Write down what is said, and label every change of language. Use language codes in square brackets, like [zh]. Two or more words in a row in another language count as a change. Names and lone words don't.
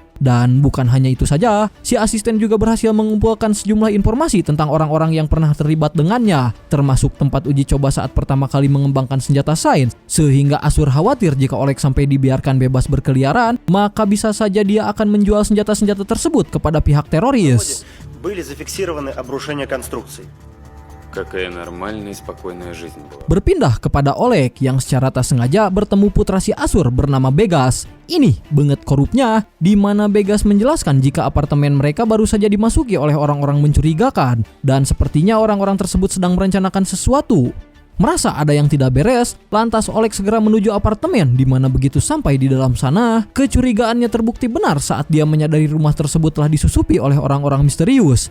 [id] Dan bukan hanya itu saja, si asisten juga berhasil mengumpulkan sejumlah informasi tentang orang-orang yang pernah terlibat dengannya, termasuk tempat uji coba saat pertama kali mengembangkan senjata sains, sehingga Asur khawatir jika Oleg sampai dibiarkan bebas berkeliaran, maka bisa saja dia akan menjual senjata-senjata tersebut kepada pihak teroris. [ru] Были зафиксированы обрушения конструкций. Какая нормальная и спокойная жизнь была. [id] Berpindah kepada Oleg yang secara tak sengaja bertemu putra si Asur bernama Begas. Ini banget korupnya, di mana Begas menjelaskan jika apartemen mereka baru saja dimasuki oleh orang-orang mencurigakan dan sepertinya orang-orang tersebut sedang merencanakan sesuatu. Merasa ada yang tidak beres, lantas Oleg segera menuju apartemen di mana begitu sampai di dalam sana, kecurigaannya terbukti benar saat dia menyadari rumah tersebut telah disusupi oleh orang-orang misterius.